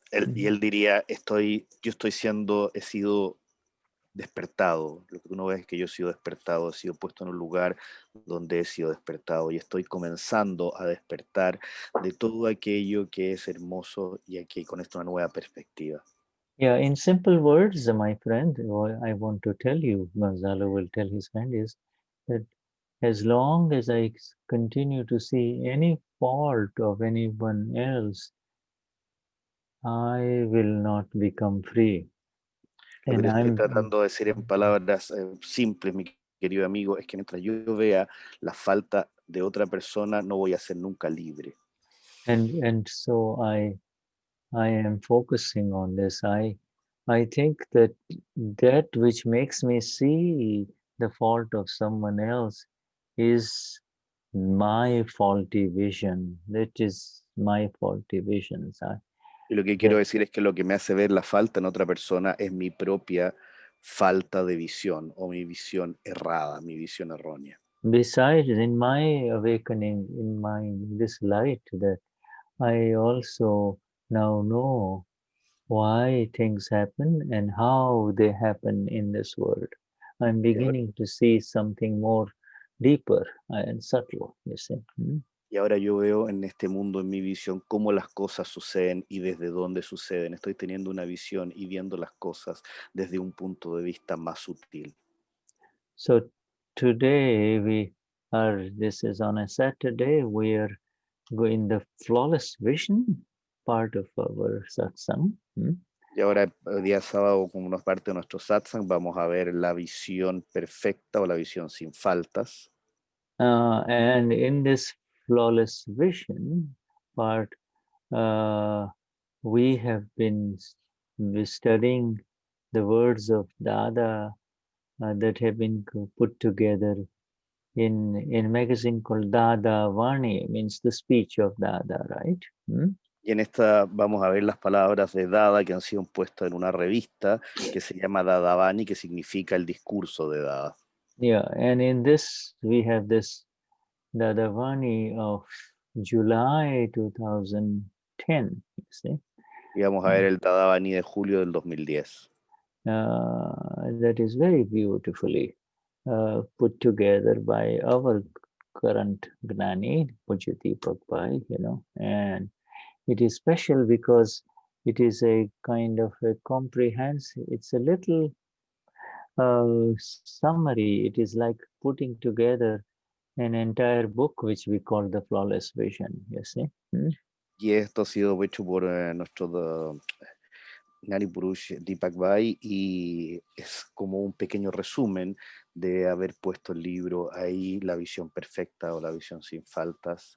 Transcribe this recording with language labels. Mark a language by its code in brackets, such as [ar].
[es] Y él diría, he sido despertado. Lo que tú no ves es que yo he sido despertado, he sido puesto en un lugar donde he sido despertado y estoy comenzando a despertar de todo aquello que es hermoso y aquí con esto una nueva perspectiva. [en] Yeah, in simple words, my friend, what I want to tell you, Gonzalo will tell his friend, is that as long as I continue to see any fault of anyone else, I will not become free. [es] Lo que te estoy tratando de decir en palabras simples, mi querido amigo, es que mientras yo vea la falta de otra persona, no voy a ser nunca libre. [en] And so I am focusing on this. I think that which makes me see the fault of someone else is my faulty vision. That is my faulty vision. [es] Y lo que quiero decir es que lo que me hace ver la falta en otra persona es mi propia falta de visión o mi visión errada, mi visión errónea. [en] Besides, in my awakening, this light, that I also now know why things happen and how they happen in this world. I'm beginning to see something more deeper and subtle, you see. [es] Y ahora yo veo en este mundo, en mi visión, cómo las cosas suceden y desde dónde suceden. Estoy teniendo una visión y viendo las cosas desde un punto de vista más sutil. [en] So today this is on a Saturday, we are going the flawless vision part of our satsang. [es] Y ahora, el día sábado, como una parte de nuestro satsang, vamos a ver la visión perfecta o la visión sin faltas. [en] And in this flawless vision part, we have been studying the words of Dada that have been put together in a magazine called Dada Vani, means the speech of Dada, right? [es] Y en esta vamos a ver las palabras de Dada que han sido puestas en una revista que se llama Dadavani, que significa el discurso de Dada. [en] Yeah, and in this we have this Dadavani of July 2010, you see. [es] Y vamos a ver el Dadavani de julio del 2010. [en] That is very beautifully put together by our current Gnani, preoccupied, you know, and it is special because it is a kind of a comprehensive, it's a little summary. It is like putting together an entire book, which we call the Flawless Vision, you see. [es] Y esto ha sido hecho por nuestro Gnani Purush Dadashri y es como un pequeño resumen de haber puesto el libro ahí, la visión perfecta o la visión sin faltas.